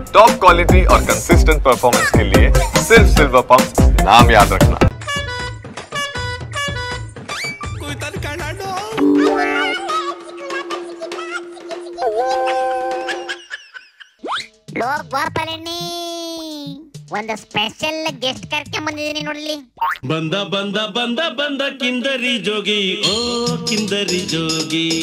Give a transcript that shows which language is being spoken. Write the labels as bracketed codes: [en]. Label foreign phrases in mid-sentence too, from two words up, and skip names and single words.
[en] top quality [hi] और [en] consistent performance [hi] के लिए सिर्फ सिल्वर पंप नाम याद रखना। [kn] ಲೋ ಗೋಪಾಲಣ್ಣಿ ಒಂದು [en] special guest [kn] ಕರ್ಕೊಂಡ್ ಬಂದಿದ್ದೀನಿ ನೋಡ್ಲಿ. ಬಂದ ಬಂದ ಬಂದ ಬಂದ ಕಿಂದರಿ ಜೋಗಿ, ಓ ಕಿಂದರಿ ಜೋಗಿ.